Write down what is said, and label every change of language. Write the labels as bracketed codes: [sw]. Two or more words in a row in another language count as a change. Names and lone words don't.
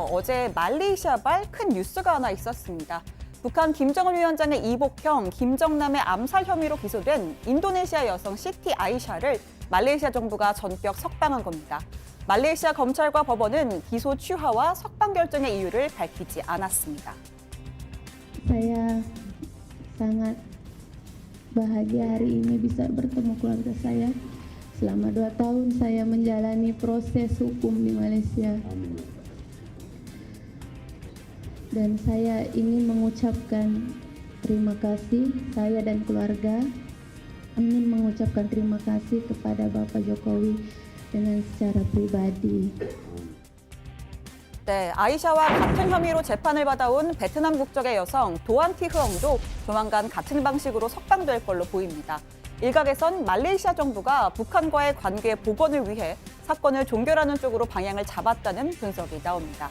[ko] 어제 말레이시아발 큰 뉴스가 하나 있었습니다. 북한 김정은 위원장의 이복형, 김정남의 암살 혐의로 기소된 인도네시아 여성 시티 아이샤를 말레이시아 정부가 전격 석방한 겁니다. 말레이시아 검찰과 법원은 기소 취하와 석방 결정의 이유를 밝히지 않았습니다. [id] Saya sangat bahagia hari ini bisa bertemu keluarga saya. Selama 2 tahun saya menjalani proses hukum di Malaysia. Dan saya ingin mengucapkan terima kasih, saya dan keluarga ingin mengucapkan terima kasih kepada Bapak Jokowi dengan secara pribadi. [ko] 네, 아이샤와 같은 혐의로 재판을 받아온 베트남 국적의 여성 도안 티 흐엉도 조만간 같은 방식으로 석방될 걸로 보입니다. 일각에선 말레이시아 정부가 북한과의 관계 복원을 위해 사건을 종결하는 쪽으로 방향을 잡았다는 분석이 나옵니다.